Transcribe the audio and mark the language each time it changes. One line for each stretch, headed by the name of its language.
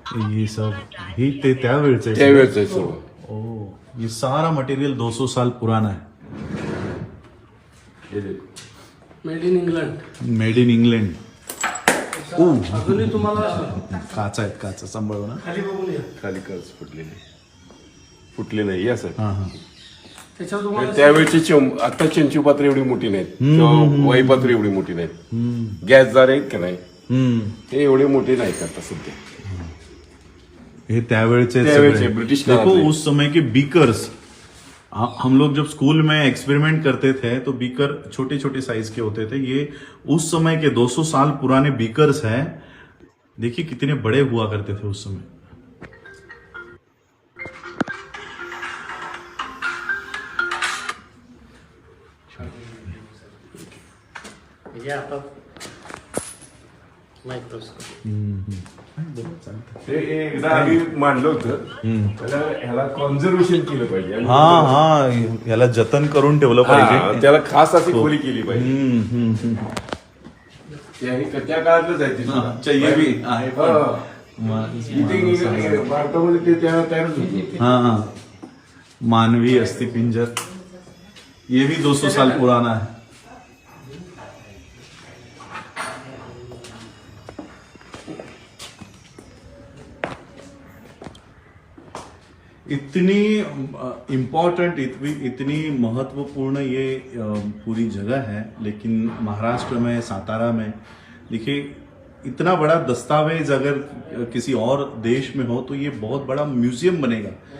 Hindi: ये सब ही
Marathi: ते त्यावेळचं आहे. त्यावेळेचं आहे सर्व.
Hindi: ओ, ये सारा मटेरियल 200 साल पुराना है. हे देखो.
English: Made in England. Made in England.
Marathi: अजूनही तुम्हाला काचा आहेत, काचा सांभाळू ना. खाली बघून या. खाली कर्ज फुटले नाही या सर. हा हा. त्याच्यावर तुम्हाला त्यावेळची आता चंचू पात्र एवढी मोठी नाहीत, किंवा वाई पात्र एवढी मोठी नाहीत. गॅसदार आहेत का नाही, ते एवढे मोठे नाहीत आता सध्या. ये त्यावेळचे त्यावेळचे सगळे. ब्रिटिश
Hindi: देखो
Marathi: काळातले.
Hindi: उस समय के बीकर्स, हम लोग जब स्कूल में एक्सपेरिमेंट करते थे तो बीकर छोटे छोटे साइज के होते थे. ये उस समय के 200 साल पुराने बीकर्स हैं. देखिए कितने बड़े हुआ करते थे उस समय.
Marathi: म्हणजे आता मायक्रोस्कोप. ते एकदा आम्ही मांडलं होतं, त्याला ह्याला कॉन्झर्वेशन केलं पाहिजे. आणि हा हा, याला जतन करून ठेवलं हा, पाहिजे. त्याला खास अशी खोली केली पाहिजे. हम्म, हम्म. त्या काळातलंच आहे ते सुद्धा. अच्छा,
Hindi: ये भी
Marathi: आहे पण. हा. इथे भारतामध्ये ते त्या तयारच होते.
Hindi: हाँ हाँ, मानवी अस्थिपिंजर, ये भी 200 साल पुराना है. इतनी इम्पोर्टेंट, इतनी महत्वपूर्ण ये पूरी जगह है, लेकिन महाराष्ट्र में, सातारा में देखिए, इतना बड़ा दस्तावेज अगर किसी और देश में हो तो ये बहुत बड़ा म्यूजियम बनेगा.